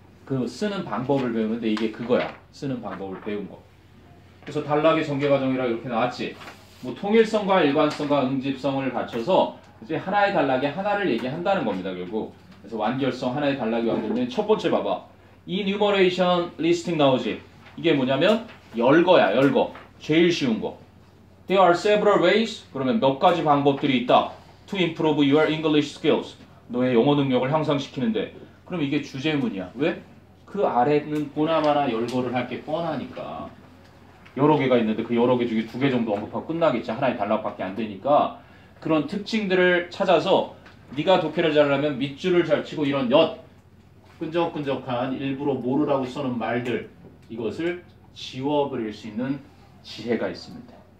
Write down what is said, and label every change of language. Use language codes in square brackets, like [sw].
[ko] 그 쓰는 방법을 배우는데 이게 그거야. 쓰는 방법을 배운 거. 그래서 단락의 전개 과정이라 이렇게 나왔지. 뭐 통일성과 일관성과 응집성을 갖춰서 이제 하나의 단락에 하나를 얘기한다는 겁니다. 결국. 그래서 완결성 하나의 단락이 완결된 첫 번째 봐봐. [en] enumeration listing [ko] 나오지. 이게 뭐냐면 열거야. 열거. 제일 쉬운 거. [en] There are several ways. [ko] 그러면 몇 가지 방법들이 있다. [en] To improve your English skills. [ko] 너의 영어 능력을 향상시키는데. 그럼 이게 주제문이야. 왜? 그 아래는 보나마나 열거를 할 게 뻔하니까. 여러 개가 있는데 그 여러 개 중에 2개 정도 언급하고 끝나겠지. 하나의 단락밖에 안 되니까. 그런 특징들을 찾아서 네가 독해를 잘하려면 밑줄을 잘 치고 이런 끈적끈적한 일부러 모르라고 써는 말들 이것을 지워버릴 수 있는 지혜가 있습니다.